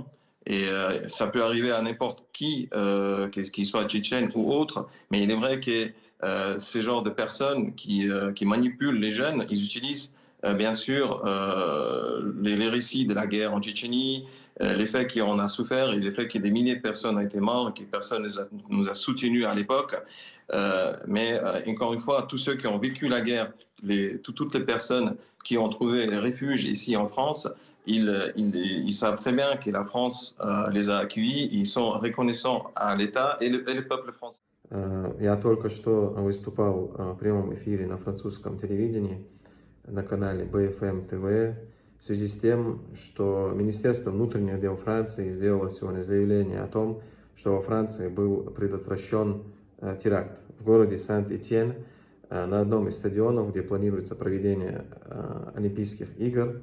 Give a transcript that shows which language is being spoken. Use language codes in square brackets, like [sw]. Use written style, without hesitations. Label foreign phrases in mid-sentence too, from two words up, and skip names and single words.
[fr] Et ça peut arriver à n'importe qui, qu'il soit tchétchène ou autre, mais il est vrai que ces genres de personnes qui manipulent les jeunes, ils utilisent bien sûr les récits de la guerre en Tchétchénie, les faits qu'on a souffert et les faits que des milliers de personnes ont été mortes, que personne nous a soutenus à l'époque. Mais encore une fois, tous ceux qui ont vécu la guerre, toutes les personnes qui ont trouvé refuge ici en France, ils savent très bien que la France les a accueillis, ils sont reconnaissants à l'État et le peuple français. [ru] Я только что выступал в прямом эфире на французском телевидении на канале BFM TV в связи с тем, что Министерство внутренних дел Франции сделало сегодня заявление о том, что во Франции был предотвращен теракт в городе Сент-Этьен на одном из стадионов, где планируется проведение Олимпийских игр.